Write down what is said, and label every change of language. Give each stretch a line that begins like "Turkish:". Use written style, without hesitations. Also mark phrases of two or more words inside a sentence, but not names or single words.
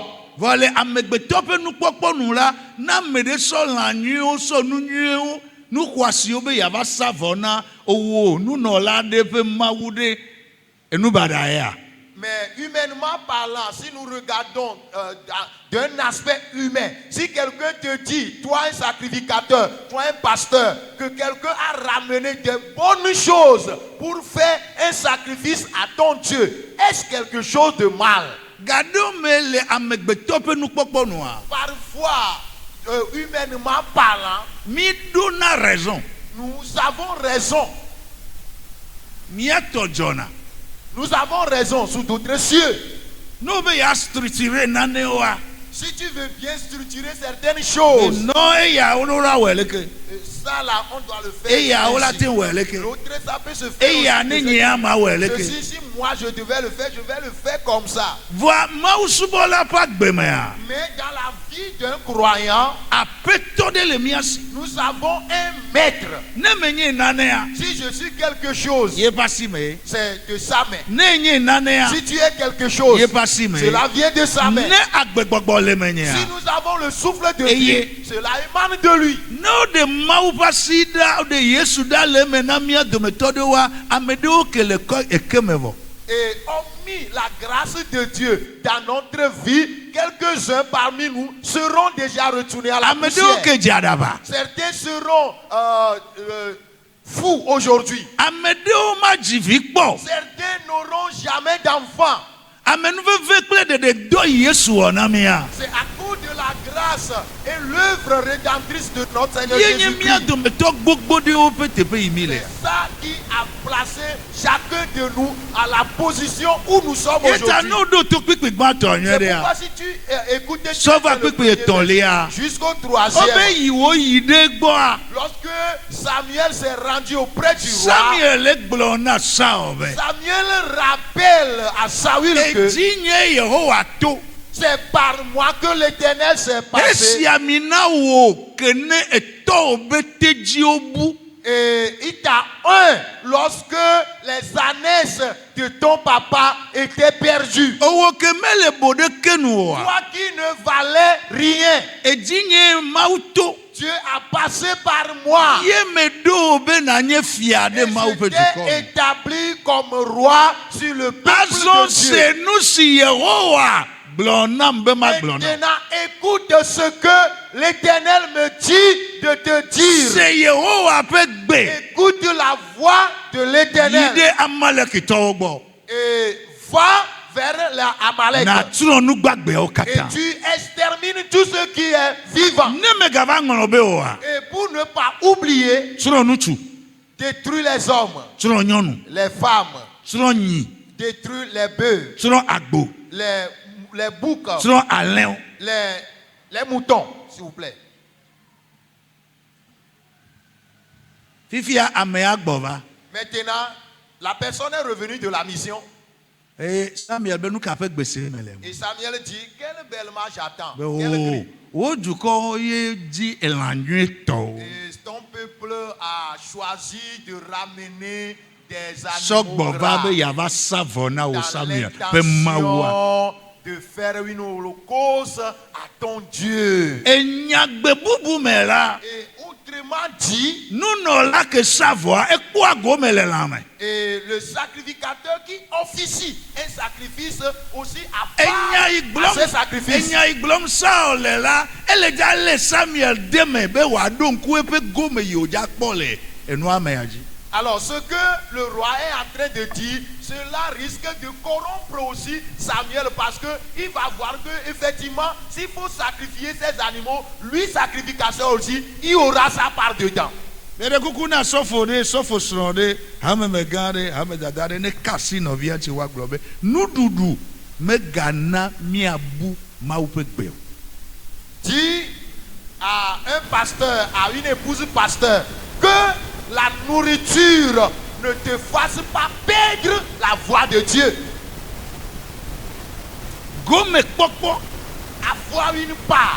Ewe: Vɔ le amegbetɔ ƒe nukpɔkpɔ nu la, na ame ɖe sɔ lã nyuiwo sɔ nu nyuiwo nu xɔasiwo be yeava sa vɔ na owo nunɔla ɖe ƒe Mawu ɖe enu baɖa ya.
French: Mais humainement parlant, si nous regardons d'un aspect humain, si quelqu'un te dit, toi un sacrificateur, toi un pasteur, que quelqu'un a ramené des bonnes choses pour faire un sacrifice à ton Dieu, est-ce quelque chose de mal?
Ewe: Gaɖo me le amegbetɔ ƒe nukpɔkpɔ nua.
French: Parfois, humainement parlant,
Ewe: Mi ɖona raison.
French: nous avons raison.
Ewe: Miatɔ dzɔna.
French: Nous avons raison sous d'autres cieux.
Ewe: N'o be ya structurer nanewoa.
French: Si tu veux bien structurer certaines choses,
Ewe: Nɔ eyawo ɖo la wɔ leke.
French: ça là, on doit le faire.
Ewe: Eyawo la
French: ainsi.
Ewe: te wɔ leke.
French: L'autre, ça peut se faire.
Ewe: Eya ne
French: aussi.
Ewe: nye ama wɔ leke.
French: Ceci, si moi je devais le faire, je vais le faire comme ça.
Ewe: Voa Mawusubɔla ƒe agbemea.
French: Mais dans la vie d'un croyant,
Ewe: Aƒetɔ ɖe le mia si.
French: nous avons un maître.
Ewe: Ne menye nanea.
French: Si je suis quelque chose,
Ewe: Ye ƒe asi me.
French: c'est de sa main.
Ewe: Ne nye nanea.
French: Si tu es quelque chose,
Ewe: Ye ƒe asi me.
French: cela vient de sa main.
Ewe: Ne agbegbɔgbɔ le menyea.
French: Si nous avons le souffle de
Ewe: Eye.
French: vie, cela émane de lui.
Ewe: No de Mawu ƒe asi ɖa de Yesu ɖa le eme na mía dometɔ ɖewoa ame ɖewo ke le kɔ ekeme vɔ.
French: Et hormis la grâce de Dieu dans notre vie, quelques-uns parmi nous seront déjà retournés à la
Ewe: Ame ɖewo
French: poussière.
Ewe: ke dze aɖaba.
French: Certains seront fous aujourd'hui.
Ewe: Ame ɖewo ma dzi vi kpɔ.
French: Certains n'auront jamais d'enfants.
Ewe: Ame nuveve kple ɖeɖe dɔ yi Yesu wɔ na mía.
French: C'est à cause de la grâce et l'œuvre rédemptrice de notre Seigneur
Ewe: Ye nye mía
French: Jésus-Christ.
Ewe: dometɔ gbogbo ɖewo ƒe teƒe yi mi le.
French: C'est ça qui a placé chacun de nous à la position où nous sommes
Ewe: Yeta
French: aujourd'hui.
Ewe: n'o ɖo to kpikpi gbãtɔ nyuie
French: C'est
Ewe: ɖea.
French: pourquoi si tu écoutes
Ewe: Sɔva kpikpi etɔ̃lia.
French: jusqu'au
Ewe: Wobe
French: troisième,
Ewe: yi wo yi ɖe gbɔa.
French: lorsque Samuel s'est rendu auprès du roi,
Ewe: Samuel gblɔ na Saul be.
French: Samuel rappelle à Saül que
Ewe: Edi nye Yehowa to.
French: c'est par moi que l'Éternel s'est passé.
Ewe: Esia mi na wo ke ne etɔwo be tedziwo bu.
French: Et il t'a lorsque les ânesses de ton papa étaient perdues.
Ewe: Owo keme le bode kenu wa.
French: Toi qui ne valais rien,
Ewe: Edinye mauto.
French: Dieu a passé par moi.
Ewe: Ye me do be na nye fia de
French: Et
Ewe: mau
French: je
Ewe: pe
French: t'ai
Ewe: dukɔ.
French: établi comme roi sur le peuple
Ewe: Azɔ
French: de Dieu.
Ewe: se nu si Yehowa gblɔ nam be ma gblɔ na.
French: Maintenant, écoute ce que l'Éternel me dit de te dire.
Ewe: Se Yehowa pe gbe.
French: Écoute la voix de
Ewe: Yi
French: l'Éternel
Ewe: de Amalekitɔwo gbɔ.
French: et va vers la Amalek.
Ewe: Na trɔ nu gbagbewo
French: Et
Ewe: katã.
French: tu extermines tout ce qui est vivant.
Ewe: Ne me gava ŋlɔ be oa.
French: Et pour ne pas oublier,
Ewe: Trɔ nutsu,
French: détruis les hommes,
Ewe: trɔ nyɔnu,
French: les femmes,
Ewe: trɔ nyi,
French: détruis les bœufs,
Ewe: trɔ agbo,
French: les boucs,
Ewe: trɔ alẽwo.
French: les moutons, s'il vous plaît.
Ewe: Fifia amea gbɔ va.
French: Maintenant, la personne est revenue de la mission.
Ewe: Eye Samuel be nu ka ƒe gbese me le.
French: Et Samuel dit, quelle belle marche j'attends.
Ewe: Be
French: Quel
Ewe: o
French: cri.
Ewe: wo dukɔ ye di elã nyuitɔwo.
French: Et ton peuple a choisi de ramener des
Ewe: Sɔgbɔ
French: animaux
Ewe: va
French: gras
Ewe: be yava sa vɔ na wo
French: dans
Ewe: Samuel be Mawua.
French: l'intention de faire une holocauste à ton Dieu.
Ewe: Enyagbe bubu me la.
French: Et autrement dit,
Ewe: Nunɔla ke sa vɔa ekpɔa gome le lã me.
French: et le sacrificateur qui officie un sacrifice aussi à
Ewe: Enya yi
French: part à
Ewe: gblɔm
French: ce sacrifice.
Ewe: enya yi gblɔm Saul le la ele dza le Samuel de me be wòaɖo ŋku eƒe gome yi wòdza kpɔ le enua mea dzi.
French: Alors, ce que le roi est en train de dire, cela risque de corrompre aussi Samuel parce qu'il va voir que effectivement, s'il faut sacrifier ces animaux, lui, sacrificateur aussi, il aura sa part dedans.
Ewe: Ɖeɖe kuku na sɔfo ɖe sɔfo srɔ̃ ɖe hamemegã ɖe hamedada ɖe ne ka asi nɔvia tsi woagblɔ be nuɖuɖu megana miabu Mawu ƒe gbe o.
French: Dit à un pasteur, à une épouse pasteur, que la nourriture ne te fasse pas perdre la voix de Dieu.
Ewe: Gome kpɔkpɔ
French: Avoir une part,